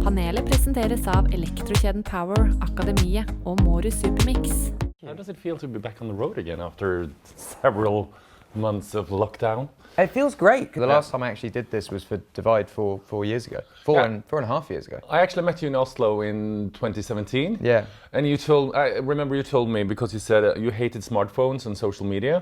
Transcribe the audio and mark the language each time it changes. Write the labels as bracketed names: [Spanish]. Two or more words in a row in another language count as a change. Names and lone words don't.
[Norwegian] Panelet presenteres av elektrokjeden Power, Akademiet og Mårud Supermix. [English] How does it feel to be back on the road again after several months of lockdown? It feels great. The last time I actually did this was for Divide 4 years ago. Four and a half years ago. I actually met you in Oslo in 2017. Yeah. And I remember you told me, because you said you hated smartphones and social media.